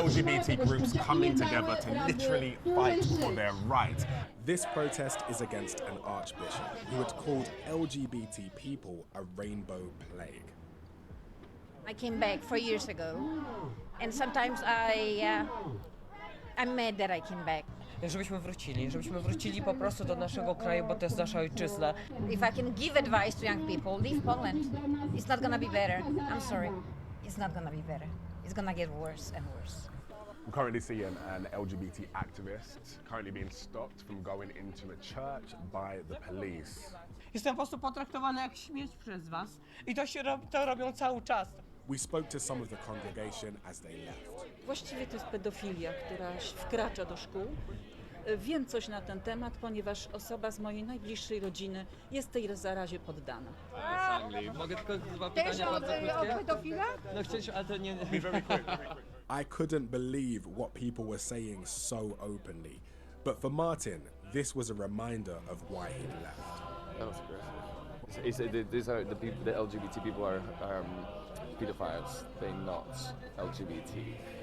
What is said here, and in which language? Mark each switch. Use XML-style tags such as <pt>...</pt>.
<en>LGBT groups coming together to literally fight for their rights. This protest is against an archbishop who had called LGBT people a rainbow plague. I came back 4 years ago, and sometimes I'm mad that I came back.</en> <pl>Żebyśmy wrócili po prostu do naszego kraju, bo to jest nasza ojczyzna.</pl> <en>If I can give advice to young people, leave Poland. It's not gonna be better. I'm sorry. It's not gonna be better. It's gonna get worse and worse. I'm currently seeing an LGBT activist currently being stopped from going into a church by the police.</en> <pl>Jestem po prostu potraktowany jak śmieć przez was i to robią cały czas.</pl> <en>We spoke to some of the congregation as they left.</en> <pl>Właściwie to jest pedofilia, która wkracza do szkół. Wiem coś na ten temat, ponieważ osoba z mojej najbliższej rodziny jest tej zarazie poddana. Mogę tylko dwa pytania bardzo krótkie? No chcieliśmy, ale to nie...</pl> <en>I couldn't believe what people were saying so openly. But for Martin, this was a reminder of why he'd left. That was aggressive. These are the people, the LGBT people are pedophiles. They're not LGBT.</en>